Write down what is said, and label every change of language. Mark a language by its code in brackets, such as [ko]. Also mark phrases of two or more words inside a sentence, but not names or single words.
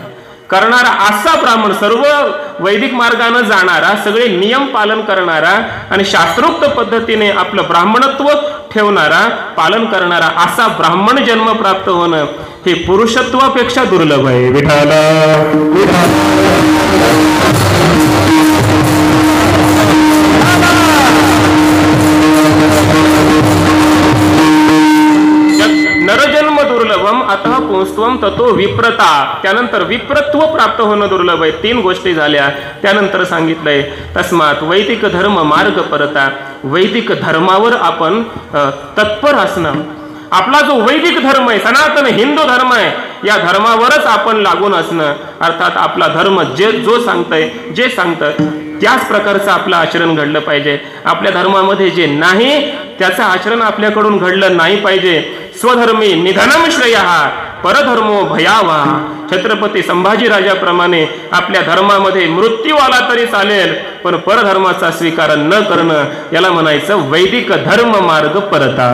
[mr] करणारा असा ब्राह्मण, सर्व वैदिक मार्गाने जाणारा, सगळे नियम पालन करणारा आणि शास्त्रोक्त पद्धतीने आपलं ब्राह्मणत्व ठेवणारा, पालन करणारा असा ब्राह्मण जन्म प्राप्त होणं हे पुरुषत्वापेक्षा दुर्लभ आहे. [sa] विठाला नरजन्म दुर्लभम अतः पुंस्त्वम ततो विप्रता. [mr] त्यानंतर विप्रत्व प्राप्त होणं दुर्लभ आहे. तीन गोष्टी झाल्या. त्यानंतर सांगितलंय [sa] तस्मात वैदिक धर्म मार्ग परता. [mr] वैदिक धर्मावर आपण तत्पर असणं. आपला जो वैदिक धर्म आहे, सनातन हिंदू धर्म आहे, या धर्मावरच आपण लागून असणं. अर्थात आपला धर्म जो सांगतंय, जे सांगतं त्याच प्रकारचं आपलं आचरण घडलं पाहिजे. आपल्या धर्मामध्ये जे नाही त्याचं आचरण आपल्याकडून घडलं नाही पाहिजे. [sa] स्वधर्मी निधनम श्रेयः परधर्मो भयावहा. [mr] छत्रपती संभाजीराजाप्रमाणे आपल्या धर्मामध्ये मृत्यू आला तरी चालेल, पण परधर्माचा स्वीकार न करणं याला म्हणायचं [sa] वैदिक धर्म मार्ग परता.